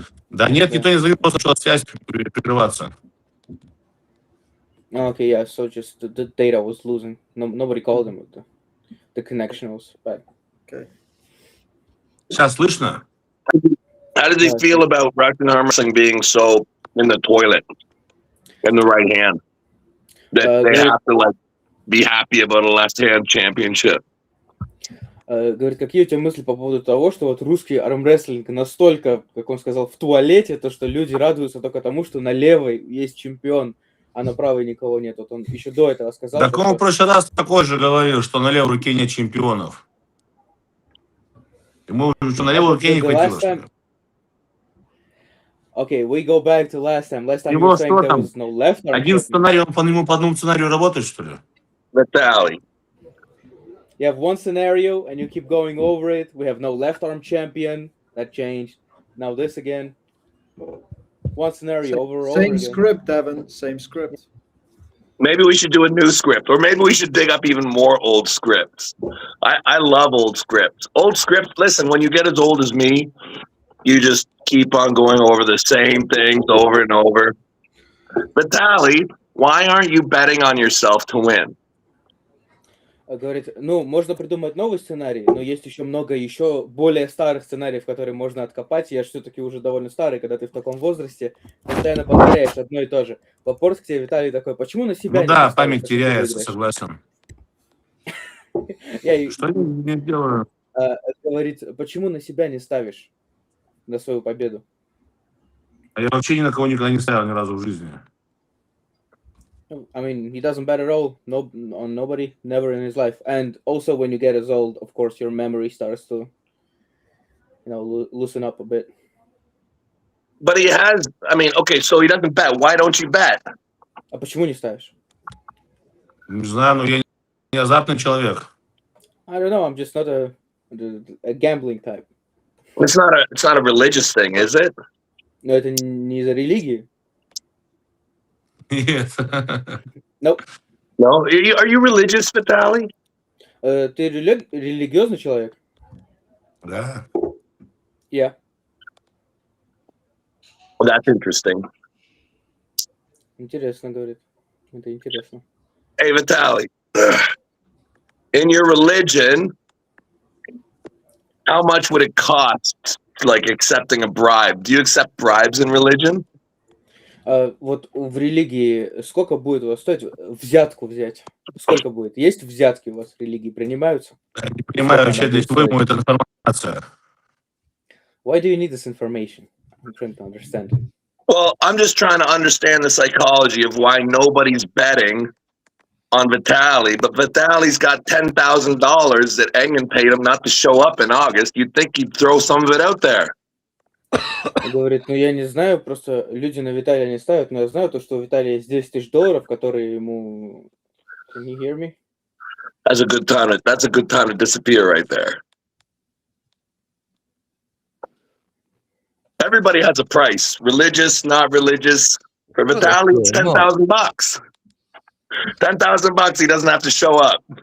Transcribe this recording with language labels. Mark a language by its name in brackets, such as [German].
[Russian] Да нет, никто не звонил, просто начала связь прерываться. [English] Okay, yeah, so just the data was losing. Nobody called him. The connection was bad. Okay. [Russian] Сейчас слышно? [English] How does he feel about Russian arm wrestling being so in the toilet, in the right hand? That they have to like be happy about a left hand championship. [Russian] Говорит, какие у тебя мысли по поводу того, что вот русский армрестлинг настолько, как он сказал, в туалете, то что люди радуются только тому, что на левой есть чемпион, а на правой никого нет. Вот он еще до этого сказал. Так он в прошлый раз такой же говорил, что на левой руке нет чемпионов. Ему что на левой руке не хватило, что ли? [English] Okay, we go back to last time. Last time you [Russian] Его [English] were saying [Russian] что [English] there [Russian] там? [English] was no left arm. [Russian] Один сценарий, он по нему по одному сценарию работает, что ли? [English] Vitaly. You have one scenario and you keep going over it. We have no left arm champion. That changed. Now this again. One scenario over. Same script, Devon. Same script. Maybe we should do a new script, or maybe we should dig up even more old scripts. I love old scripts. Old scripts, listen, when you get as old as me, you just keep on going over the same things over and over. Vitaly, why aren't you betting on yourself to win? [Russian] Говорит, ну, можно придумать новый сценарий, но есть еще много еще более старых сценариев, которые можно откопать. Я же все-таки уже довольно старый, когда ты в таком возрасте, постоянно повторяешь одно и то же. Вопрос к тебе, Виталий, такой, почему на себя... Ну да, память теряется, согласен. Что я не делаю? Говорит, почему на себя не ставишь на свою победу? А я вообще ни на кого никогда не ставил ни разу в жизни. [English] I mean, he doesn't bet at all. No, on nobody, never in his life. And also, when you get as old, of course, your memory starts to, loosen up a bit. But he has. I mean, okay, so he doesn't bet. Why don't you bet? [Russian] А почему не ставишь? Не знаю, но я не азартный человек. [English] I don't know. I'm just not a gambling type. It's not a religious thing, is it? [Russian] Но это не из-за религии. Нет. [English] Nope. No? Are you religious, Vitaly? [Russian] Ты религиозный человек? Да. [English] Yeah. Well, that's interesting. [Russian] Интересно, говорит. Это интересно. [English] Hey, Vitaly, in your religion, how much would it cost, like, accepting a bribe? Do you accept bribes in religion? [Russian] Вот в религии сколько будет у вас стоить взятку взять? Сколько будет? Есть взятки у вас в религии? Принимаются? Я не понимаю вообще, для чего ему эта информация. [English] Why do you need this information? I'm trying to understand. Well, I'm just trying to understand the psychology of why nobody's betting on Vitali, but Vitali's got $10,000 that Engen paid him not to show up in August. You'd think he'd throw some of it out there. [Russian] Он говорит, ну я не знаю, просто люди на Виталия не ставят, но я знаю то, что у Виталия есть $10 000, которые ему... [English] Can you hear me? That's a good time to disappear right there. Everybody has a price, religious, not religious. For Vitali, it's $10,000. $10,000, he doesn't have to show up.